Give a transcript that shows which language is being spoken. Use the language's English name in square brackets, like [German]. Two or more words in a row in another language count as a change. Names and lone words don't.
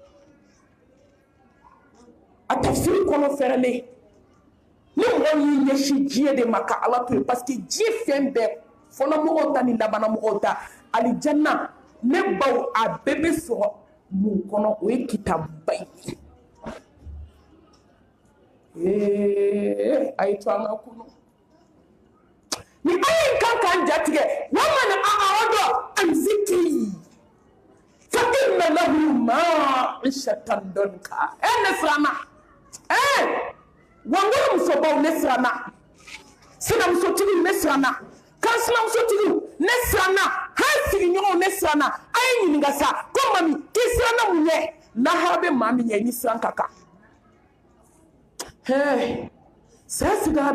[Bambara] a tafsiri kɔnɔ fɛrɛlen ni mɔgɔw y'i ɲɛsin diɲɛ de ma ka ala to yen [French] parce que [Bambara] diɲɛ fɛn bɛɛ fɔlɔmɔgɔw ta ni labanamɔgɔw ta alijanna ne baw a bɛɛ bɛ sɔrɔ mun kɔnɔ o ye kitabuba in ye a ye to an ka kunu ni ala in kan k'an jatigɛ [Arabic] ومن أعرض عن ذكري فإن له معيشة ضنكا [Bambara] ne siranna wangolo musobaw ne siranna sinamusotigiw ne siranna kan sinamusotigiw ne siranna han sigiɲɔgɔnw ne siranna a ye ɲininka sa ko mami k'i siranna mun ye lahara bɛ maa min ɲɛ ni siran ka kan saya sigara